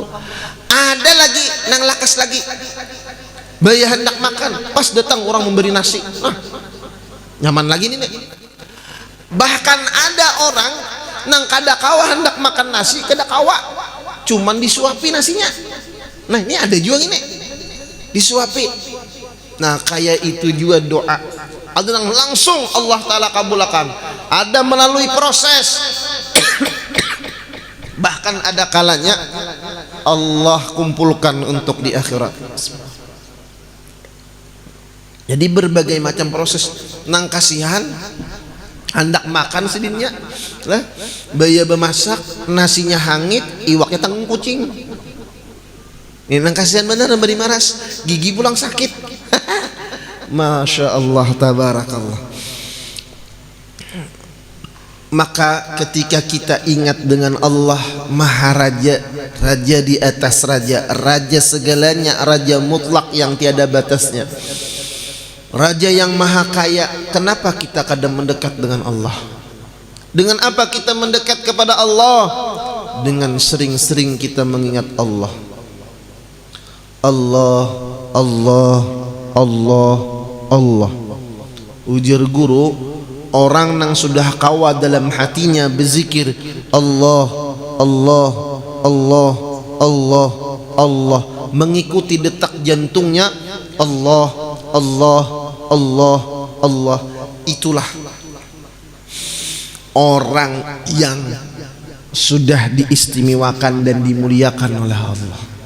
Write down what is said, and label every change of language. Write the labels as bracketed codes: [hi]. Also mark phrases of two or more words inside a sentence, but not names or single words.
[bjn] Ada lagi nang lakas lagi, bayar hendak makan, pas datang orang memberi nasi. Nah, nyaman lagi nih. Bahkan ada orang nang kada kawa hendak makan nasi, kada kawa, cuman disuapi nasinya. [id] Nah ini ada juga ini disuapi. Nah kayak itu juga doa, ada yang langsung Allah Ta'ala kabulkan, ada melalui proses. Bahkan ada kalanya Allah kumpulkan untuk di akhirat. Jadi berbagai macam proses. [bjn] Nang kasihan hendak makan sedihnya lah, baya bemasak nasinya hangit, iwaknya tanggung kucing. Ini nang kasihan benar beri maras, gigi pulang sakit. [ar] Masya Allah tabarakallah. [id] Maka ketika kita ingat dengan Allah Maharaja, Raja di atas raja, Raja segalanya, Raja mutlak yang tiada batasnya, Raja yang maha kaya, kenapa kita kadang mendekat dengan Allah? Dengan apa kita mendekat kepada Allah? Dengan sering-sering kita mengingat Allah. Allah, Allah, Allah, Allah. [bjn] Ujar guru, orang yang sudah kawa dalam hatinya berzikir Allah, Allah, Allah, Allah, Allah, [id] mengikuti detak jantungnya Allah, Allah, Allah, Allah, itulah orang yang sudah diistimewakan dan dimuliakan oleh Allah.